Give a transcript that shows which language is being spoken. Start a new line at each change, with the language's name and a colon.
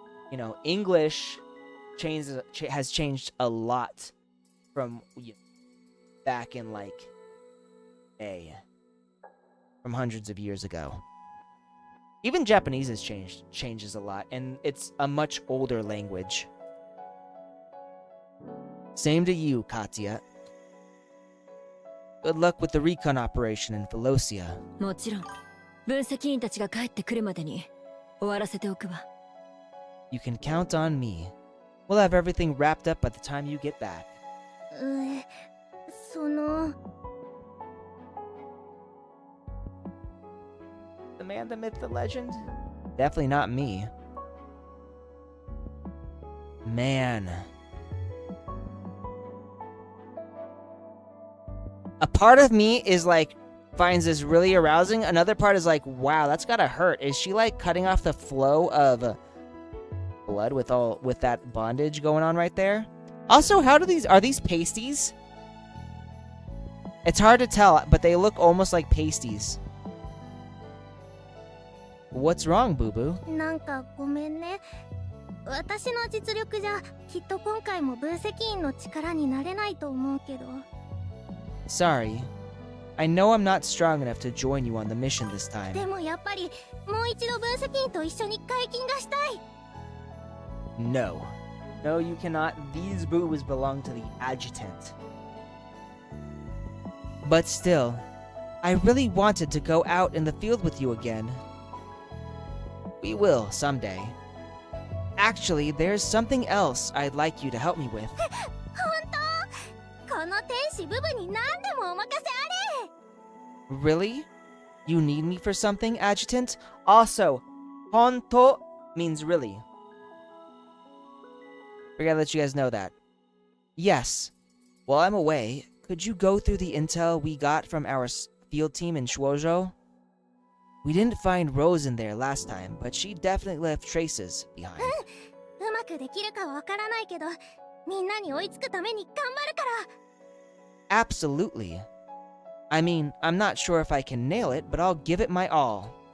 English: You know, English has changed a lot from back in, like, from hundreds of years ago. Even Japanese has changes a lot, and it's a much older language. Same to you, Katya. Good luck with the recon operation in Philosia.
Japanese: もちろん、分析員たちが帰ってくるまでに終わらせておくわ。
English: You can count on me. We'll have everything wrapped up by the time you get back.
Japanese: その
English: The man, the myth, the legend? Definitely not me. Man. A part of me is like, finds this really arousing. Another part is like, wow, that's gotta hurt. Is she like cutting off the flow of blood with that bondage going on right there? Also, are these pasties? It's hard to tell, but they look almost like pasties. What's wrong, Boo Boo?
Japanese: なんかごめんね。私の実力じゃきっと今回も分析員の力になれないと思うけど。
English: Sorry. I know I'm not strong enough to join you on the mission this time.
Japanese: でもやっぱりもう一度分析員と一緒に解禁がしたい。
English: No. No, you cannot. These boobs belong to the adjutant. But still, I really wanted to go out in the field with you again. We will, someday. Actually, there's something else I'd like you to help me with.
Japanese: 本当？この天使ブブに何でもお任せあれ。
English: Really? You need me for something, adjutant? Also, honto means really. Figured I'd let you guys know that. Yes. While I'm away, could you go through the intel we got from our field team in Shuozhou? We didn't find Rose in there last time, but she definitely left traces behind.
Japanese: うまくできるかわからないけど、みんなに追いつくために頑張るから。
English: Absolutely. I mean, I'm not sure if I can nail it, but I'll give it my all.